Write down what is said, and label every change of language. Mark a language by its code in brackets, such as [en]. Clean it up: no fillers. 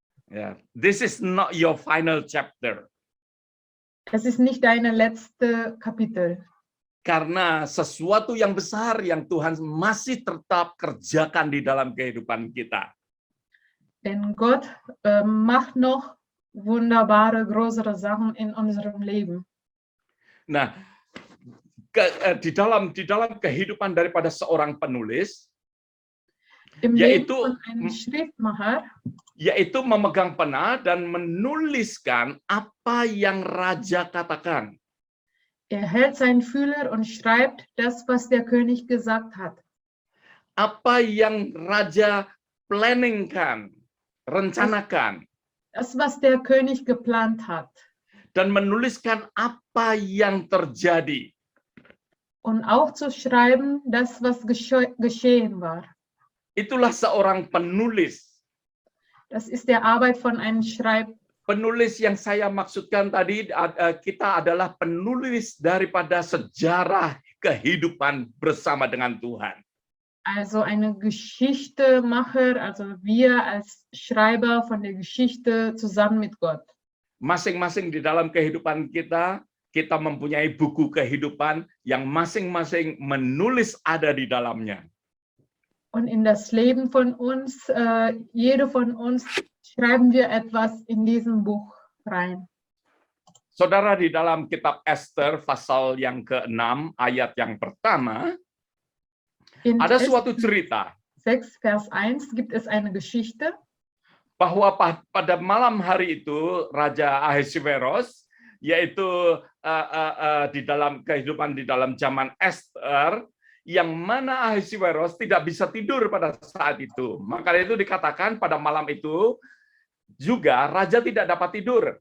[en] Yeah. This is not your final chapter. [de] Es ist nicht deine letzte Kapitel. [id] Karena sesuatu yang besar yang Tuhan masih tetap kerjakan di dalam kehidupan kita. [de] Denn Gott macht noch wunderbare, größere Sachen in unserem Leben. [id] Nah, di dalam kehidupan daripada seorang penulis, [de] Im [id] yaitu [de] Leben von einem Schriftmacher, [id] yaitu memegang pena dan menuliskan apa yang raja katakan. [de] er hält seinen Fühler und schreibt das, was der König gesagt hat. [id] Apa yang raja planningkan, rencanakan. [de] Das, was der König geplant hat. [id] Dan menuliskan apa yang terjadi. [de] Und auch zu schreiben, das, was geschehen war. [id] Itulah seorang penulis. [de] Das ist der Arbeit von einem [id] Penulis yang saya maksudkan tadi, kita adalah penulis daripada sejarah kehidupan bersama dengan Tuhan. [de] Also eine Geschichtemacher, also wir als Schreiber von der Geschichte zusammen mit Gott. [id] Masing-masing di dalam kehidupan kita, kita mempunyai buku kehidupan yang masing-masing menulis ada di dalamnya. [de] Und in das Leben von uns, jede von uns, schreiben wir etwas in diesem Buch rein. [id] Saudara, di dalam kitab Esther pasal yang ke-6 ayat yang pertama, ada suatu cerita. [de] 6 Vers 1 gibt es eine Geschichte. [id] Bahwa pada malam hari itu Raja Ahasiweros, yaitu di dalam kehidupan di dalam zaman Esther, yang mana Ahasiweros tidak bisa tidur pada saat itu. Maka itu dikatakan pada malam itu juga raja tidak dapat tidur.